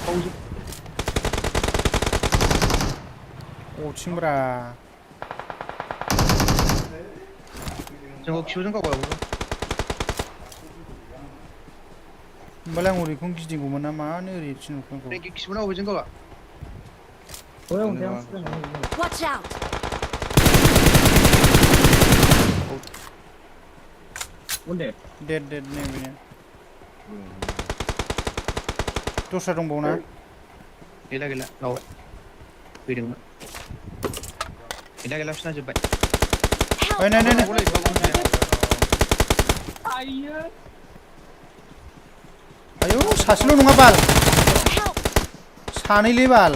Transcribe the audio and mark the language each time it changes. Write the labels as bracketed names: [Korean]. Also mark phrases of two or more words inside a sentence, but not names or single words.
[Bodo] अथिंब्रा जोंखौ खिबुजों गावबाय होमबालाय आं ओरैखौनो गिदिंगौमोन ना मानो ओरै थिनहरखो रेंकि खिबुना अबेजों गावा [English] Watch out! [Bodo] डेड नै बेनो दस्रा दंबावो ना गैला गावबाय फैदोंमोन गैला फिसा जोब्बाय नै आयौ सासेल' नङा बाल सानैलै बाल